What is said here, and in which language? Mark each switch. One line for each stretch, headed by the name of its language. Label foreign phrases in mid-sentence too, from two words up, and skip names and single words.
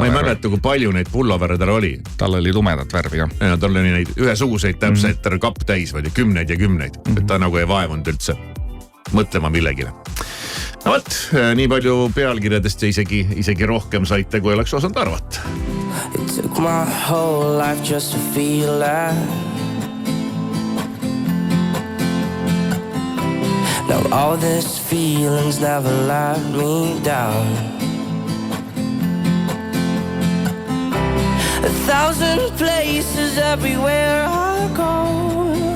Estonian: ma ei mäleta, kui palju neid pullovere tal oli. Tal oli lumedat värvi, jah. Ja, tal oli neid ühesuguseid täpselt kapp täis, või kümneid ja kümneid. Et ta nagu ei vaevunud üldse mõtlema millegile. No võt, nii palju pealkirjadest ja isegi rohkem saite, kui oleks osanud arvata.
English: It took my whole life just to feel that. Now all this feelings never let me down. 1,000 places everywhere I go.